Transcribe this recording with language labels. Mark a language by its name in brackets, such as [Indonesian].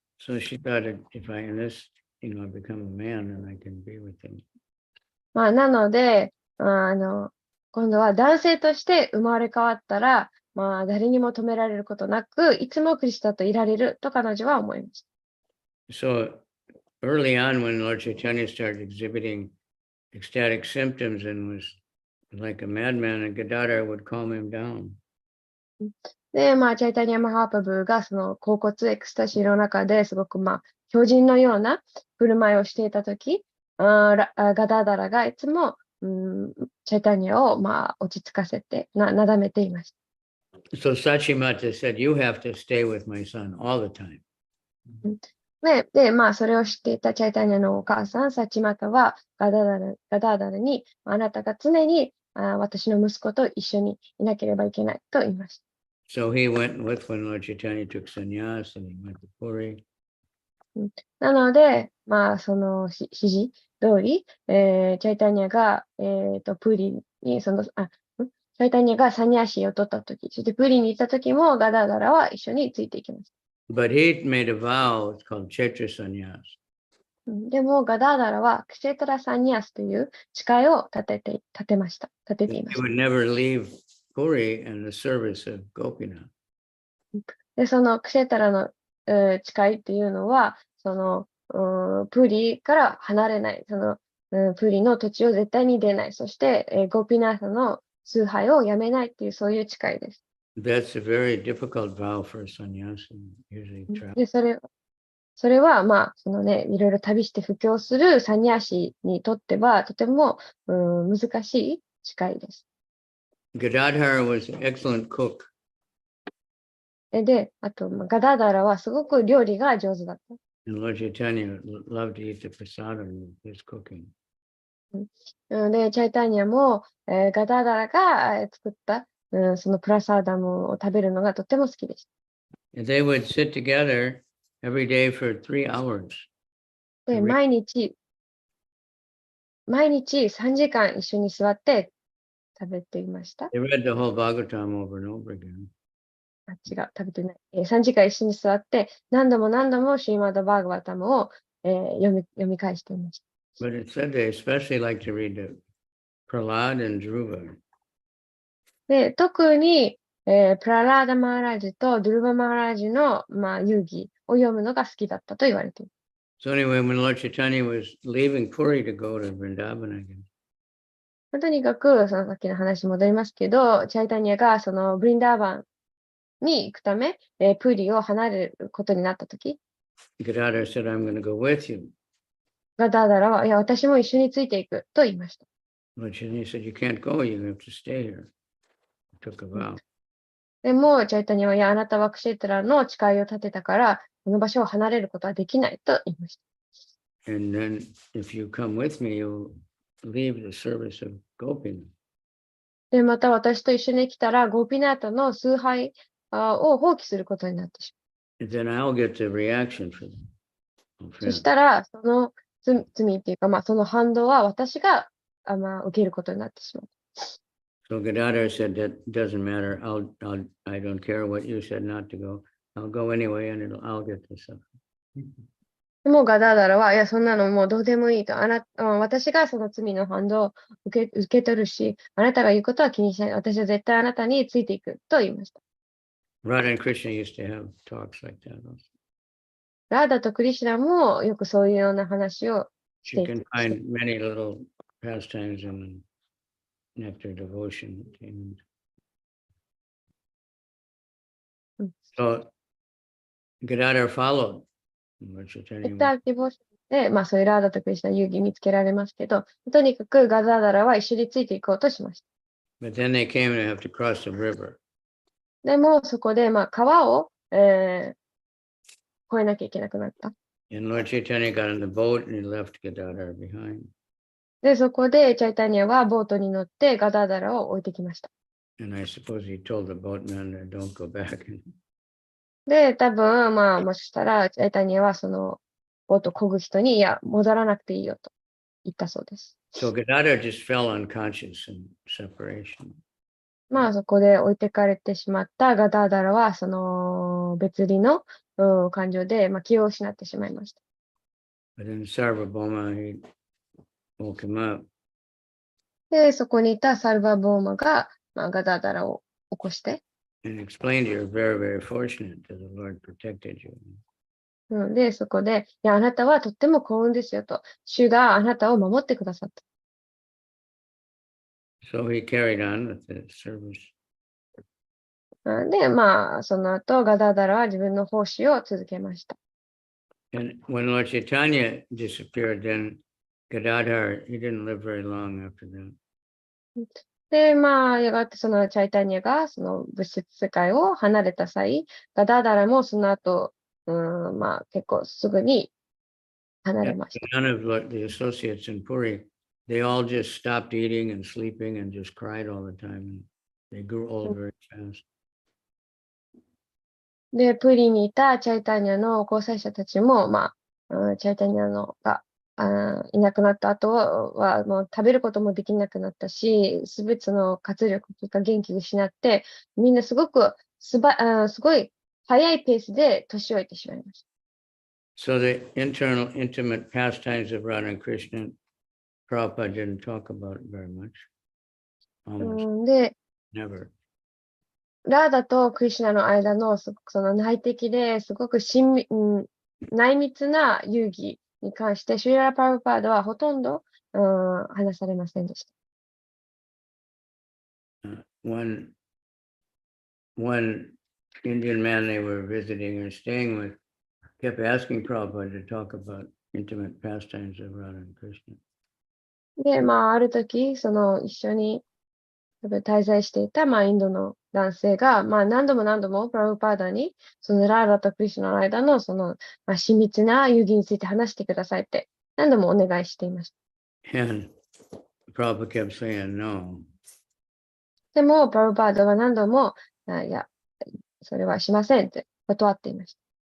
[English] So she thought that if I become a man, then I can be with him. [Japanese] まあ、なので、今度は男性として生まれ変わったら、まあ、誰にも止められることなく、いつもクリシュナといられると彼女は思いました。 [English] So early on when Lord Chaitanya started exhibiting ecstatic symptoms and was like a madman, and Gadadhar would calm him down. [Japanese] で、まあ、チャイタニア・マハーパブがその恍惚エクスタシーの中ですごく、まあ、巨人のような振る舞いをしていたとき、ガダダラがいつも、チャイタニアを、まあ、落ち着かせて、なだめていました。 [English] So Sachimata said, you have to stay with my son all the time. [Japanese] で、まあ、それを知っていたチャイタニアのお母さん、サチマタはガダーダラに、あなたが常に私の息子と一緒にいなければいけないと言いました。 [English] So he went with when Lord Chaitanya took sannyas and he went to Puri. [Japanese] なので、まあ、その指示通り、チャイタニアが、プリに、チャイタニアがサニャシを取ったとき、そしてプリに行ったときもガダーダラは一緒についていきます。 [English] But he made a vow, it's called Kshetra sannyas. [Japanese] でも、ガダーダラはクシェトラサニャスという誓いを立てていました。 [English] He would never leave Puri in the service of Gopinath. [Japanese] で、そのクシェタラの、誓いっていうのは、その、プリから離れない、その、プリの土地を絶対に出ない、そして、ゴピナーサの崇拝をやめないっていう、そういう誓いです。 [English] That's a very difficult vow for a sannyasi. Usually [Japanese] で、それは、まあ、そのね、いろいろ旅して布教するサニャシにとっては、とても、難しい誓いです。 [English] Gadadhara was an excellent cook. [Japanese] で、あと、ガダーダラはすごく料理が上手だった。 [English] And Lord Chaitanya loved to eat the prasadam of his cooking. [Japanese] で、チャイタニアも、ガダーダラが作った、そのプラサーダムを食べるのがとても好きでした。 [English] And they would sit together every day for 3 hours. [Japanese] で、毎日3時間一緒に座って食べていました。 [English] They read the whole Bhagavatam over and over again. [Japanese] 違う、食べてない。 3時間一緒に座って、何度もシーマダ・バーガバタムを、読み返していました。 [English] But it said they especially like to read the Prahlad and Dhruva. [Japanese] で、特に、プララーダ・マーラージとドゥルバ・マーラージの、遊戯を読むのが好きだったと言われています。 [English] So anyway, when Lord Chaitanya was leaving Puri to go to Vrindavan again, [Japanese] とにかく、そのさっきの話に戻りますけど、チャイタニアがそのブリンダーバンに行くため、プリを離れることになったとき、 [English] Gadadhara said, I'm going to go with you. [Japanese] ガダーダラは、いや、私も一緒についていくと言いました。 [English] Lord Chaitanya said, you can't go, you have to stay here. He took a vow. [Japanese] でも、チャイタニアは、いや、あなたはクシェトラの誓いを立てたから、この場所を離れることはできないと言いました。 [English] And then if you come with me, you'll leave the service of Gopinath. [Japanese] で、また私と一緒に来たら、ゴーピナータの崇拝を放棄することになってしまう。 [English] And then I'll get the reaction for them. [Japanese] そしたら、その罪っていうか、その反動は私が、受けることになってしまう。 [English] So Gadadhara said, that doesn't matter. I don't care what you said not to go. I'll go anyway, and I'll get the stuff. [Japanese] でもガダーダラは、いや、そんなのもうどうでもいいと。私がその罪の反動を受け取るし、あなたが言うことは気にしない。私は絶対あなたについていくと言いました。 [English] Radha and Krishna used to have talks like that also. [Japanese] ラーダとクリシュナもよくそういうような話をして [English] You [Japanese] いて。 [English] find many little pastimes in nectar devotion. So Gadadhara followed. Lord [Japanese] ネ [English] Chaitanya [Japanese] クタ [English] was- [Japanese] ーディボーションで、そういうラーダとクリシュナ遊戯見つけられますけど、とにかくガダーダラは一緒についていこうとしました。 [English] But then they came to have to cross the river. [Japanese] でもそこで、川を、越えなきゃいけなくなった。 [English] And Lord Chaitanya got on the boat and he left Gadadhara behind. [Japanese] で、そこでチャイタニアはボートに乗ってガダーダラを置いてきました。 [English] And I suppose he told the boatman, don't go back. [Japanese] で、多分、もしかしたら、チャイタニアはその、ボート漕ぐ人に、いや、戻らなくていいよと言ったそうです。 [English] So Gadadhara just fell unconscious in separation. [Japanese] そこで置いてかれてしまったガダーダラは、その別離の感情で、気を失ってしまいました。 [English] But then Sarvabhauma, he woke him up. [Japanese] で、そこにいたサルバボーマが、ガダーダラを起こして、 [English] And explained you're very, very fortunate that the Lord protected you. [Japanese] で、そこで、いや、あなたはとっても幸運ですよと、主があなたを守ってくださった。 [English] So he carried on with the service. [Japanese] で、その後、ガダーダラは自分の奉仕を続けました。 [English] And when Lord Chaitanya disappeared, then Gadadhara, he didn't live very long after that. [Japanese] で、やがてそのチャイタニアがその物質世界を離れた際、ガダーダラもその後、まあ結構すぐに離れ [English] And [Japanese] ました。 [English] none of the associates in Puri, they all just stopped eating and sleeping and just cried all the time. And they grew old very fast. [Japanese] で、プリにいたチャイタニャの交際者たちも、まあ、チャイタニャのがいなくなった後は、もう食べることもできなくなったし、すべての活力というか元気を失って、みんなすごくすごい早いペースで年老いてしまいました。 [English] So the internal intimate pastimes of Radha and Krishna, Prabhupada didn't talk about it very much. Almost [Japanese] で、 [English] never. [Japanese] ラーダとクリシュナの間のすごくその内的ですごく内密な遊戯に関して、シュリラ・プラブパードはほとんど、話されませんでした。 [English] One Indian man they were visiting or staying with kept asking Prabhupada to talk about intimate pastimes of Radha and Krishna. [Japanese] で、まあ、ある時、その一緒に滞在していた、まあ、インドの男性が、まあ、何度もプラブパーダに、そのラーダとクリシュナの間の、その、まあ、親密な遊戯について話してくださいって、何度もお願いしていました。 [English] And Prabhupada kept saying no. [Japanese] でも、プラブパーダは何度も、いや、それはしませんって断っていました。